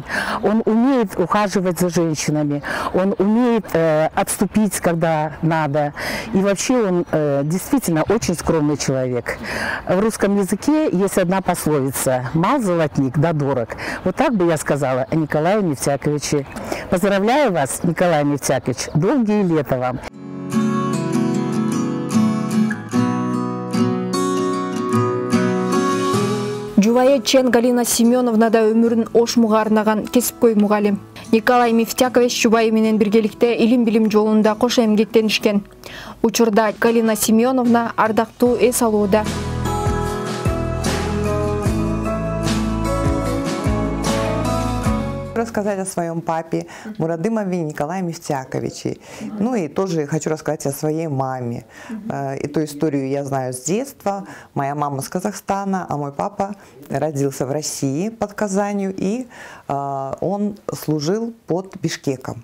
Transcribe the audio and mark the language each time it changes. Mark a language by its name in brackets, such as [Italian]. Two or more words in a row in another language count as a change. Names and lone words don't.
[Russian] Он умеет ухаживать за женщинами, он умеет отступить, когда надо. И вообще он действительно очень скромный человек. В русском языке есть одна пословица: «Мал золотник, да дорог». Вот так бы я сказала о Николае Мифтяковиче. Поздравляю вас, Николай Мифтякович. Долгие лета вам. [Kyrgyz] Жубайы Чен Галина Семеновна да өмүрүн Ош муга арнаган кесипкөй мугалим. Николай Мифтякович жубайы менен биргеликте илим-билим жолунда кош эмгектенишкен. Учурда Галина Семеновна ардактуу эс алууда. [Russian] Рассказать о своем папе Мурадымове Николае Мифтяковиче. Ну и тоже хочу рассказать о своей маме. Эту историю я знаю с детства. Моя мама с Казахстана, а мой папа родился в России под Казанью, и он служил под Бишкеком.